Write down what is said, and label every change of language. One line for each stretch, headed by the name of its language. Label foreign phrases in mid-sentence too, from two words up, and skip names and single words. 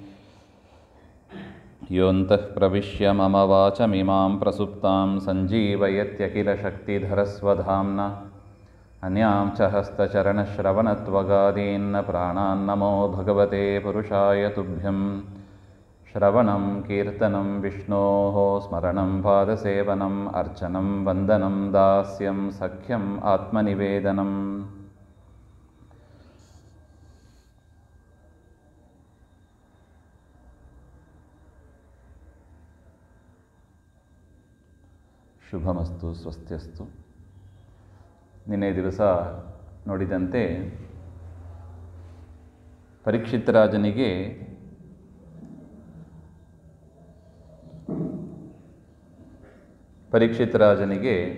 Sanskrit: योऽन्तः प्रविश्य मम वाचमिमां प्रसुप्तां सञ्जीवयत्यखिलशक्तिधरस्वधाम्ना अन्यां च हस्तचरणश्रवणत्वगादीन् प्राणान्नमो भगवते पुरुषाय तुभ्यं। श्रवणं कीर्तनं विष्णोः स्मरणं पादसेवनम् अर्चनं वन्दनं दास्यं सख्यम् आत्मनिवेदनम्। ಶುಭಮಸ್ತು ಸ್ವಸ್ತ್ಯಸ್ತು.
Kannada: ನಿನ್ನೆ ದಿವಸ ನೋಡಿದಂತೆ ಪರೀಕ್ಷಿತ್ ರಾಜನಿಗೆ ಪರೀಕ್ಷಿತ್ ರಾಜನಿಗೆ